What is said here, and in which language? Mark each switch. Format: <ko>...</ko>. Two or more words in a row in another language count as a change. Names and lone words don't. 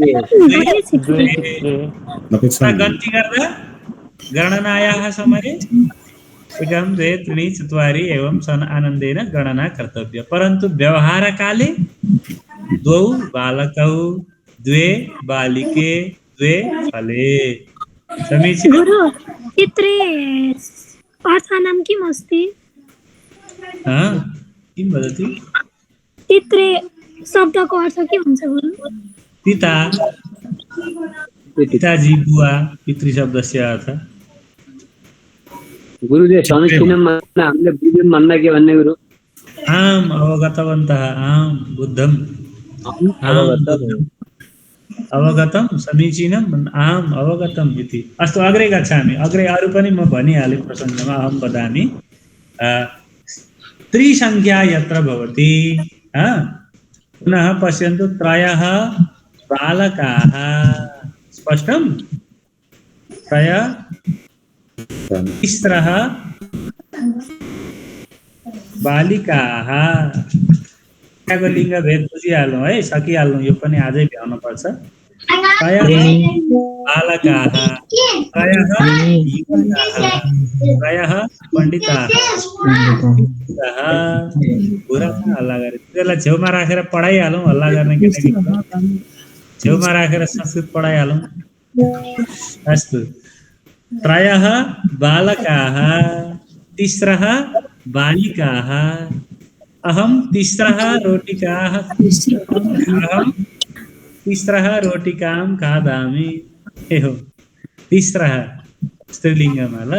<ne>गन्ति गर्दा</ne> <sa>गणनायाः समये एकं द्वे त्रीणि चत्वारि एवं सन् आनन्देन गणना कर्तव्या, परन्तु व्यवहारकाले द्वौ बालकौ, द्वे बालिके, द्वे फले समीचीनं। गुरु चित्रे अर्थानां किम् अस्ति? किं वदति?</sa> <ne>चित्रे शब्दको अर्थ के हुन्छ गुरु?</ne> <sa>पिता, पिताजी, बुवा, पितृशब्दस्य अर्थ।</sa> <ne>गुरुजी समीचीनं हामीले बुझ्यौँ भन्दा के भन्ने गुरु?</ne> <sa>आम् अवगतवन्तः, आम् बुद्धम्, अवगतं समीचीनम्, आम् अवगतम् इति। अस्तु अग्रे गच्छामि,</sa> <ne>अग्रे अरू पनि म भनिहालेँ प्रसङ्गमा,</ne> <sa>अहं वदामि। त्रिसङ्ख्या यत्र भवति, पुनः पश्यन्तु, त्रयः बालकाः, स्पष्टं? त्रयः, तिस्रः बालिकाः,</sa> <ne>त्यहाँको लिङ्गभेद बुझिहाल्नु है, सकिहाल्नु, यो पनि आजै भ्याउनु पर्छ।</ne> <sa>त्रयः बालकाः, त्रयः युवकाः, त्रयः पण्डिताः,</sa> <ne>हल्ला गरे त्यसलाई छेउमा राखेर पढाइहालौँ, हल्ला गर्ने केटाकेटी छेउमा राखेर संस्कृत पढाइहालौँ।</ne> <sa>अस्तु, त्रयः बालकाः, तिस्रः बालिकाः, अहं तिस्रः रोटिकाः, अहं तिस्रः रोटिकां खादामि एवं तिस्रः स्त्रीलिङ्गम् ल।</sa>